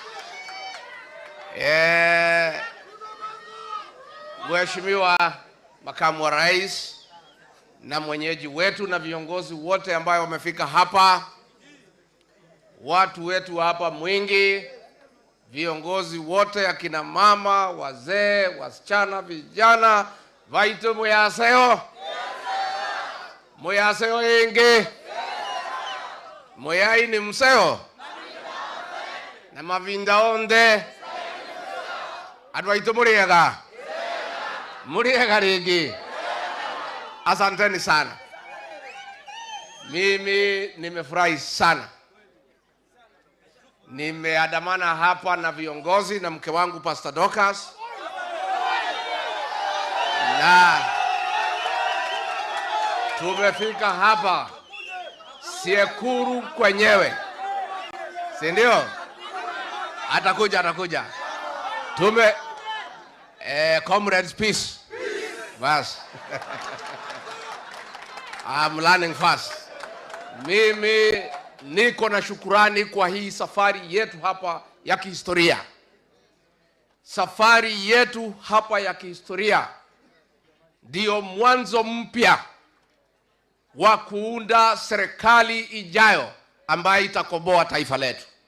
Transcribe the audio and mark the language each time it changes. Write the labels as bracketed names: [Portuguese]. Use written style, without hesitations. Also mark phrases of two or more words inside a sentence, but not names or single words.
[Swahili] Mheshimiwa Makamu wa Rais na mwenyeji wetu na viongozi wote ambao wamefika hapa, watu wetu hapa Mwingi, viongozi wote, akina mama, wazee, wasichana, vijana, [Kamba] vaito muyaseo. Muyaseo ingi. Muyai ni mseo. Na mavinda onde. [Meru] Adwaito muriega. Muriega rigi. [Swahili] Asanteni sana. Mimi nimefurahi sana. Nimeandamana hapa na viongozi na mke wangu Pastor Dorcas. Na tumefika hapa Sekuru kwenyewe. Si ndio? Atakuja. [English] Comrades peace. Bas. I'm learning fast. [Swahili] Mimi niko na shukurani kwa hii safari yetu hapa ya kihistoria. Safari yetu hapa ya kihistoria ndio mwanzo mpya wa kuunda serikali ijayo ambayo itakomboa taifa letu.